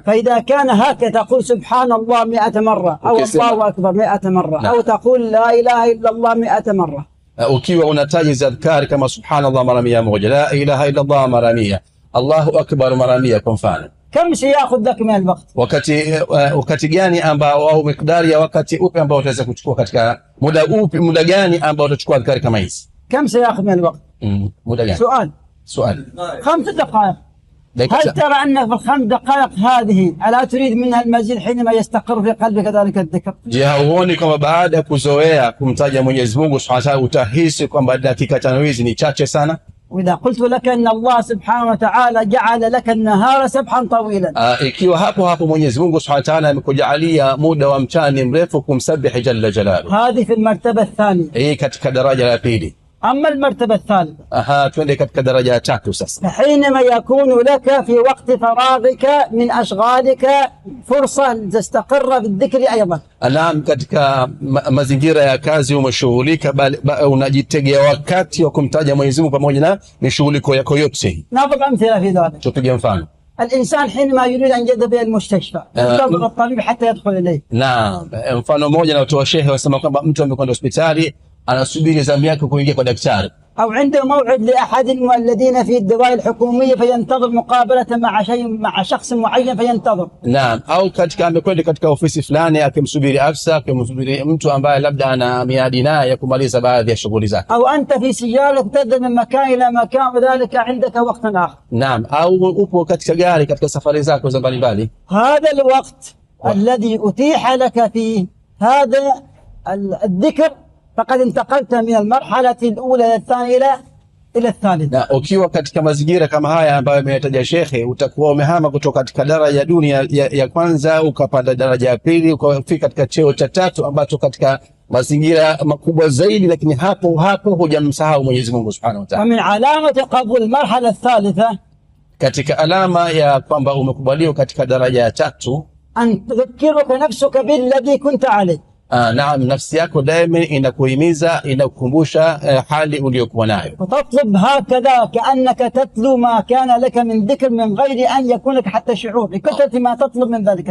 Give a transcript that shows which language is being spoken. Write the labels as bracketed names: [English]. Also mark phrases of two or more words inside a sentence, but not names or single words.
[Arabic] فإذا كان هكذا تقول سبحان الله 100 مرة أو الله أكبر 100 مرة أو تقول لا إله إلا الله 100 مرة. [Swahili] Ukiwa unataja adhkari kama subhanallah mara 100, [Arabic] لا إله إلا الله [Swahili] mara 100, [Arabic] الله أكبر [Swahili] mara 100 kwa mfano, [Arabic] كم سيأخذ لك من الوقت؟ [Swahili] wakati gani ambao au miqdari ya wakati upi ambao utaweza kuchukua katika muda gani ambao utachukua adhkari kama hizi? [Arabic] كم سيأخذ من الوقت؟ [Swahili] muda gani? [Arabic] سؤال 5 دقائق. هل ترى أن في ال5 دقائق هذه ألا تريد منها المزيد حينما يستقر في قلبك ذلك الذكر؟ [Swahili] Je, hauoni kwamba baada ya kuzoea kumtaja Mwenyezi Mungu [Arabic] سبحانه وتعالى [Swahili] utahisi kwamba dakika 5 hizi ni chache sana? [Arabic] وإذا قلت لك أن الله سبحانه وتعالى جعل لك النهار سبحا طويلا. [Swahili] Ikiwa hapo Mwenyezi Mungu [Arabic] سبحانه وتعالى [Swahili] amekujalia muda wa mchana mrefu kumsabihi [Arabic] جل جلاله. هذه في المرتبة الثانية. [Swahili] Hii katika daraja la pili. [Arabic] أما المرتبة الثالثة. [Swahili] Twende katika daraja ya tatu sasa. [Arabic] حينما يكون لك في وقت فراغك من أشغالك فرصة تستقر بالذكر أيضا. [Swahili] Naam, katika mazingira ya kazi umeshughulika, bali unajitegea wakati wa kumtaja Mwenyezi Mungu pamoja na mishughuliko yako yote. [Arabic] نضرب أمثلة في ذلك. [Swahili] Tupige mfano. [Arabic] الإنسان حينما يريد أن يذهب إلى المستشفى ينتظر الطبيب حتى يدخل إليه. [Swahili] Naam, mfano mmoja na watu wa shehe wasema kwamba mtu amekwenda hospitali anasubiri zamu yake kuingia kwa daktari. [Arabic] أو عنده موعد لأحد الذين في الدوائر الحكومية فينتظر مقابلة مع شخص معين فينتظر. [Swahili] Naam, au katika amekwenda katika ofisi fulani akimsubiri afisa, akimsubiri mtu ambaye labda ana miadi naye ya kumaliza baadhi ya shughuli zake. [Arabic] أو أنت في سيارة تذهب من مكان إلى مكان وذلك عندك وقت آخر. [Swahili] Naam, au upo katika gari katika safari zako za mbalimbali. [Arabic] هذا الوقت الذي أتيح لك فيه هذا الذكر فقد انتقلت من المرحلة الأولى إلى الثانية إلى الثالثة. [Swahili] Na ukiwa katika mazingira kama haya ambayo ameyataja shekhe, utakuwa umehama kutoka katika daraja dunia ya kwanza ukapanda daraja ya pili ukafika katika cheo cha tatu ambacho katika mazingira makubwa zaidi, lakini hapo hujamsahau Mwenyezi Mungu [Arabic] سبحانه وتعالى. ومن علامة قبول المرحلة الثالثة [Swahili] katika alama ya kwamba umekubaliwa katika daraja ya tatu, [Arabic] أن تذكرك نفسك بالذي كنت عليه. [Swahili] Naam, nafsi yako daima inakuhimiza, inakukumbusha hali uliyokuwa nayo. [Arabic] وتطلب هكذا كأنك تتلو ما كان لك من ذكر من غير أن يكون لك حتى شعور بكثرة ما تطلب من ذلك.